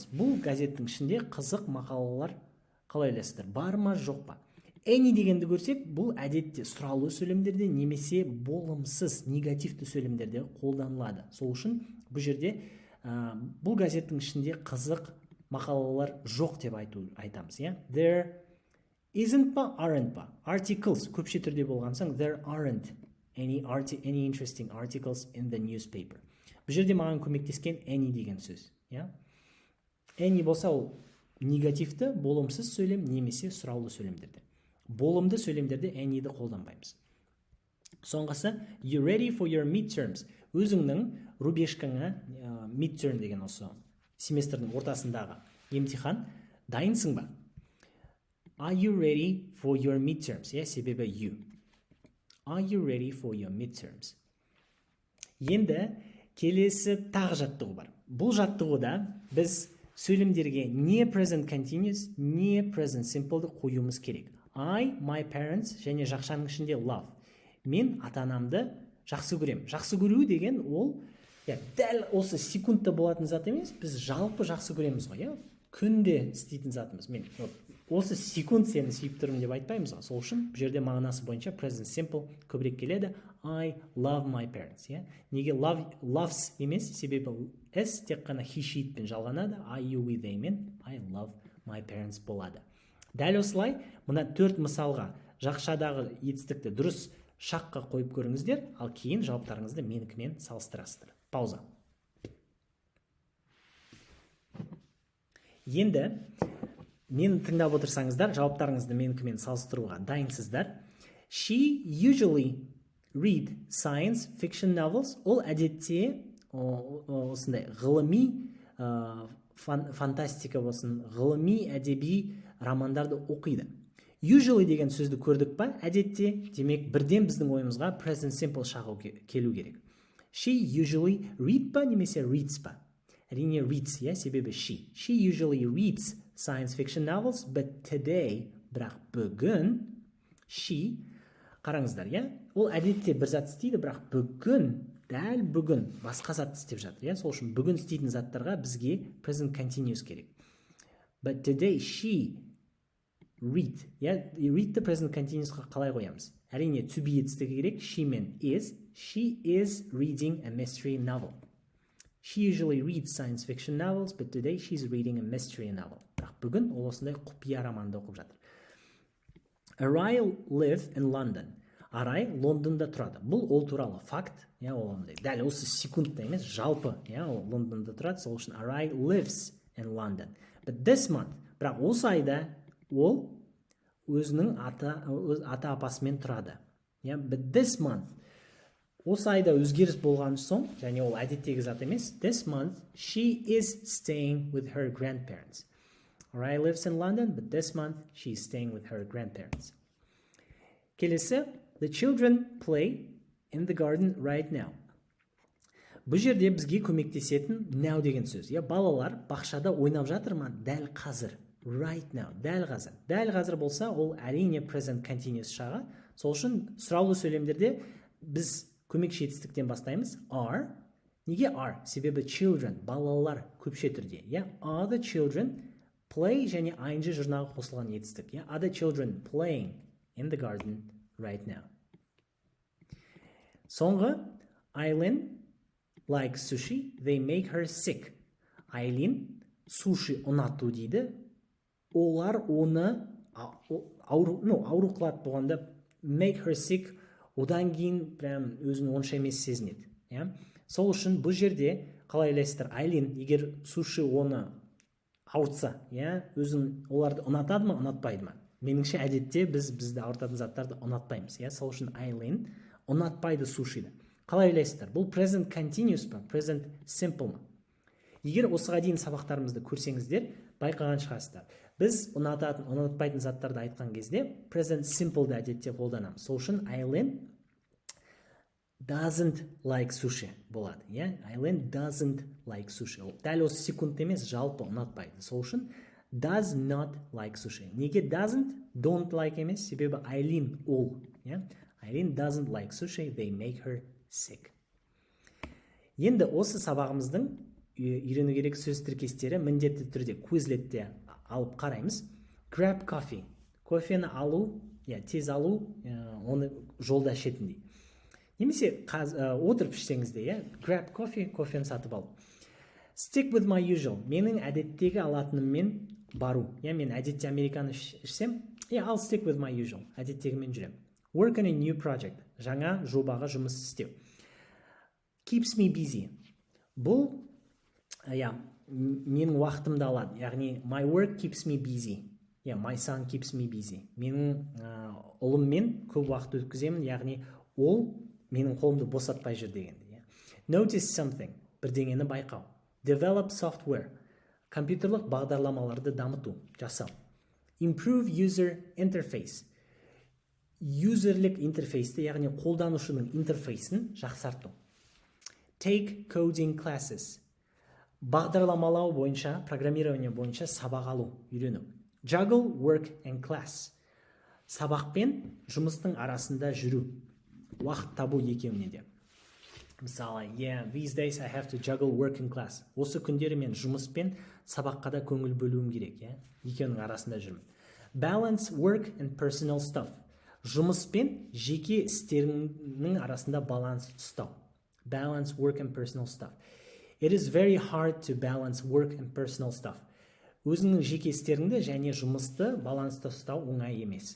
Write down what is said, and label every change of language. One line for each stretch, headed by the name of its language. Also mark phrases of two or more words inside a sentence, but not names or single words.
Kazakh: Бұл газеттің ішінде қызық мақалалар қалай ойлайсыздар? Бар ма, жоқ па? Any дегенді көрсек, бұл әдетте сұраулы сөйлемдерде немесе болымсыз негативті сөйлемдерде қолданылады. Сол үшін бұл жерде бұл газеттің ішінде қызық мақалалар жоқ деп айтамыз.
English: There isn't
Kazakh: па, aren't па. Articles көпше түрде болған соң,
English: there aren't any interesting articles in the newspaper.
Kazakh: Бұл жерде маған көмектескен any деген сөз. Any болса ол негативті, болымсыз сөйлем немесе сұраулы сөйлемдерде. Болымды сөйлемдерде any'ді қолданбаймыз. Соңғысы,
English: you ready for your midterms.
Kazakh: Өзіңнің рубежкаңа, midterm деген осы семестрдің ортасындағы емтихан, дайынсың ба?
English: Are you ready for your midterms?
Kazakh: Себебі you.
English: Are you ready for your midterms?
Kazakh: Енді келесі тағы жаттығу бар. Бұл жаттығуда біз сөйлемдерге не
English: present continuous,
Kazakh: не
English: present simple'ды
Kazakh: қоюымыз керек.
English: I, my parents
Kazakh: және жақшаның ішінде
English: love.
Kazakh: Мен ата-анамды жақсы көрем. Жақсы көру деген ол дәл осы секундта болатын зат емес, біз жалпы жақсы көреміз ғой. Күнде істейтін затымыз. Мен осы секунд сені сүйіп тұрмын деп айтпаймыз ғой. Сол үшін бұл жерде мағынасы бойынша
English: present simple
Kazakh: көбірек келеді.
English: I love my parents.
Kazakh: Неге loves емес, себебі s тек қана
English: he, she
Kazakh: пен жалғанады.
English: I, you, we, they мен I love my parents болады.
Kazakh: Дәл осылай, мұна 4 мысалға жақшадағы етістікті дұрыс шаққа қойып көріңіздер, ал кейін жауаптарыңызды менікімен салыстырасыздар. Пауза. Енді мені тыңдап отырсаңыздар, жауаптарыңызды менікімен салыстыруға дайынсыздар.
English: She usually read science fiction novels.
Kazakh: Ол әдетте осындай ғылыми фантастика болсын, ғылыми әдеби романдарды оқиды. Usually деген сөзді көрдік па? Әдетте, демек бірден біздің ойымызға
English: present simple
Kazakh: шағы келу керек.
English: She usually read
Kazakh: па немесе
English: reads па? Әрине reads, себебі she. She usually reads science fiction novels, but today,
Kazakh: бірақ бүгін, she, қараңыздар, ол әдетте бір зат істейді, бірақ бүгін, дәл бүгін басқа зат істеп жатыр. Сол үшін бүгін істейтін заттарға бізге
English: present continuous
Kazakh: керек.
English: But today she read. Read the present continuousқа
Kazakh: қалай қоямыз? Әрине
English: to be
Kazakh: етістігі керек. She мен is.
English: She is reading a mystery novel. She usually reads science fiction novels, but today she's reading a mystery novel.
Kazakh: Бірақ бүгін ол осындай құпия романды оқып жатыр.
English: Array live in London.
Kazakh: Арай Лондонда тұрады. Бұл ол туралы факт. Дәл осы секундта емес, жалпы ол Лондонда тұрады. Сол үшін
English: Array lives in London. But this month,
Kazakh: бірақ осы айда ол өзінің ата апасымен тұрады.
English: But this month,
Kazakh: осы айда өзгеріс болған соң, және ол әдеттегі зат емес,
English: this month she is staying with her grandparents. Array lives in London, but this month she is staying with her grandparents. Келесі, the children play in the garden right now.
Kazakh: Бұл жерде бізге көмектесетін now деген сөз. Балалар бақшада ойнап жатыр ма? Дәл қазір.
English: Right now.
Kazakh: Дәл қазір. Дәл қазір болса, ол әрине
English: present continuous
Kazakh: шағы. Сол үшін сұраулы сөйлемдерде біз көмекші етістіктен бастаймыз. Are. Неге are? Себебі children, балалар көпше түрде. Are the children play және ing жұрнағы қосылған етістік.
English: Are the children playing in the garden right now? Соңғы, Aileen likes sushi. They make her sick.
Kazakh: Айлин суши ұнату дейді. Олар оны ауру қылады болғанда
English: make her sick,
Kazakh: одан кейін прям өзін онша емес сезінеді. Сол үшін бұл жерде қалай ойлайсыздар, Айлин егер суши оны ауыртса, өзін оларды ұнатады ма, ұнатпайды ма? Меніңше әдетте бізді ауыртатын заттарды ұнатпаймыз. Сол үшін Айлин ұнатпайды сушиді. Қалай ойлайсыздар? Бұл
English: present continuous
Kazakh: па,
English: present simple
Kazakh: ма? Егер осыға дейін сабақтарымызды көрсеңіздер, байқаған шығарсыздар. Біз ұнататын, ұнатпайтын заттарды айтқан кезде
English: present simple'ды
Kazakh: әдетте қолданамыз. Сол үшін Айлин
English: doesn't like sushi
Kazakh: болады.
English: Айлин doesn't like sushi.
Kazakh: Дәл осы секунд емес, жалпы ұнатпайды. Сол үшін
English: does not like sushi. Неге doesn't, don't like емес?
Kazakh: Себебі Айлин ол.
English: Айлин doesn't like sushi, they make her sick.
Kazakh: Енді осы сабағымыздың үйрену керек сөз тіркестері міндетті түрде Quizletте алып қараймыз.
English: Grab coffee.
Kazakh: Кофені алу, тез алу, оны жолда ішетіндей. Немесе отырып ішсеңізде,
English: grab coffee,
Kazakh: кофені сатып алу.
English: Stick with my usual.
Kazakh: Менің әдеттегі алатыныммен бару. Мен әдетте американы ішсем,
English: I'll stick with my usual.
Kazakh: Әдеттегімен жүрем.
English: Work on a new project.
Kazakh: Жаңа жобаға жұмыс істеу.
English: Keeps me busy.
Kazakh: Бұл менің уақытымды алады. Яғни,
English: my work keeps me busy. My son keeps me busy.
Kazakh: Менің ұлыммен көп уақыт өткіземін, яғни ол менің қолымды босатпай жүр дегенде.
English: Notice something.
Kazakh: Бірдеңені байқау.
English: Develop software.
Kazakh: Компьютерлік бағдарламаларды дамыту, жасау.
English: Improve user interface.
Kazakh: Юзерлік интерфейсті, яғни қолданушының интерфейсін жақсарту.
English: Take coding classes.
Kazakh: Бағдарламалау бойынша, программирование бойынша сабақ алу, үйрену.
English: Juggle work and class.
Kazakh: Сабақ пен жұмыстың арасында жүру. Уақыт табу екеуіне де. Мысалы,
English: these days I have to juggle work and class.
Kazakh: Осы күндері мен жұмыс пен сабаққа да көңіл бөлуім керек, екеуінің арасында жүрмін.
English: Balance work and personal stuff.
Kazakh: Жұмыс пен жеке істерінің арасында баланс ұстау.
English: Balance work and personal stuff. It is very hard to balance work and personal stuff.
Kazakh: Өзіңнің жеке істеріңді және жұмысты балансты ұстау оңай емес.